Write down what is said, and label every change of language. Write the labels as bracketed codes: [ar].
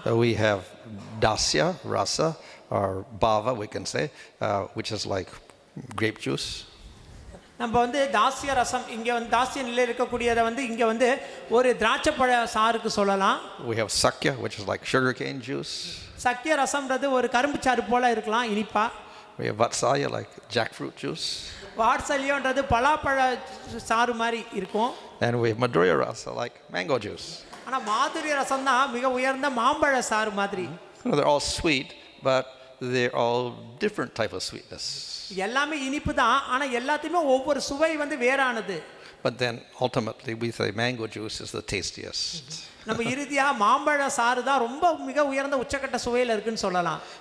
[en] We have dasya, rasa, or bhava we can say, which is like grape juice. [ta] நம்ம வந்து தாசிய ரசம், இங்க வந்து தாசிய நிலையில் இருக்கக்கூடியதை வந்து இங்க வந்து ஒரு திராட்சைப்பழ சாருக்கு சொல்லலாம். [en] We have sakya, which is like sugarcane juice. [ta] சக்கிய ரசம்ன்றது ஒரு கரும்பு சாறு போல இருக்கலாம், இனிப்பா. [en] We have vatsaya, like jackfruit juice. [ta] வாட்சல்யம்ன்றது பலாப்பழ சாறு மாதிரி இருக்கும். [en] And we have madhurya rasa, like mango juice. [ta] ஆனா மாதுரிய ரசம் தான் மிக உயர்ந்த மாம்பழ சாறு மாதிரி. [en] They're all sweet, but they're all different type of sweetness. [ta] எல்லாமே இனிப்பு தான், ஆனா எல்லாத்தையுமே ஒவ்வொரு சுவை வந்து வேறானது. [en] But then ultimately we say mango juice is the tastiest. [ta] நம்ம இறுதியா மாம்பழ சாறு தான் ரொம்ப மிக உயர்ந்த உச்சக்கட்ட சுவையில இருக்குன்னு சொல்லலாம்.